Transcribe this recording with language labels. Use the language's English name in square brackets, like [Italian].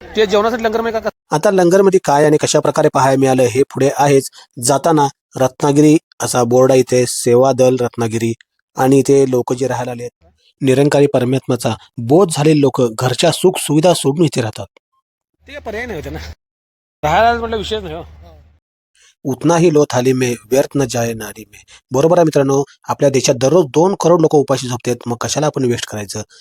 [Marathi] ते जेवणासाठी लंगर मध्ये आता लंगरमध्ये काय आणि कशा प्रकारे पाहायला मिळालं हे पुढे आहेच. जाताना रत्नागिरी असा बोर्ड आहे इथे, सेवा दल रत्नागिरी. आणि इथे लोक जे राहायला आले निरंकारी परमात्म्याचा बोध झालेले लोक घरच्या सुख सुविधा सोडून इथे राहतात. ते पर्याय नाही होते ना, राहायला म्हटलं विषय नाही हो. [Hindi] उतना ही लो थाली में व्यर्थ न जाए नारी में. [Marathi] बरोबर आहे मित्रांनो, आपल्या देशात दररोज 2 करोड लोक उपाशी झोपतात, मग कशाला आपण वेस्ट करायचं.